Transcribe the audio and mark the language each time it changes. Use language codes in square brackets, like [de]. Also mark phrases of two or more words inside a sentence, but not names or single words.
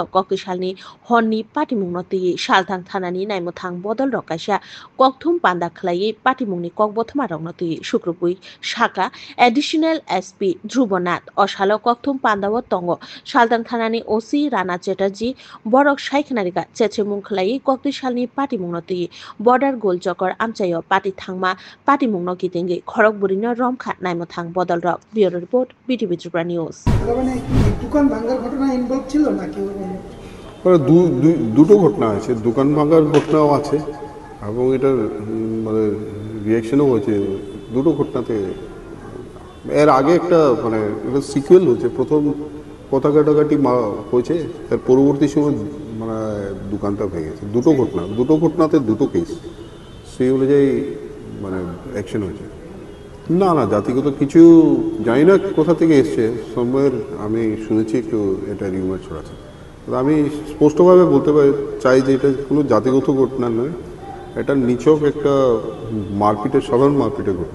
[trp] koktisalni honni pati mungno ti salthang thanani naimothang bodolrok kaisa kokthum panda khlai pati mungni kokbothma rokno ti sukrupui shaka [en] additional SP [trp] Dhruvonath osalo kokthum pandao tongo Saltang Thanani OC Rana Chatterjee Borok Shaikhnarika Chechemung Khlai Koktisalni Pati Mungnoti Border Golchokor Amchayo Pati Thangma Pati Mungno Kitenge Khorokburino Romkha Naimothang Bodolrok [en] Bureau Report BTV Tripura News [bn] মানে দোকান ভাঙার ঘটনা ইনভলভ ছিল নাকি দুটো ঘটনা আছে দোকান ভাঙার ঘটনাও আছে এবং এটার মানে রিঅ্যাকশনও হয়েছে দুটো ঘটনাতে এর আগে একটা মানে এটা সিকুয়েল হয়েছে প্রথম পতাকা টাকাটি হয়েছে তার পরবর্তী সময় মানে দোকানটা ভেঙেছে দুটো ঘটনাতে দুটো কেস সেই অনুযায়ী মানে অ্যাকশন হয়েছে না না জাতিগত কিছু জানি না কোথা থেকে এসছে সময়ের আমি শুনেছি একটু এটা রিউমার ছড়াচ্ছে আমি স্পষ্টভাবে বলতে চাই যে এটা কোনো জাতিগত ঘটনা নয় এটা নিছক একটা মারপিটের সাধারণ মারপিটের ঘটনা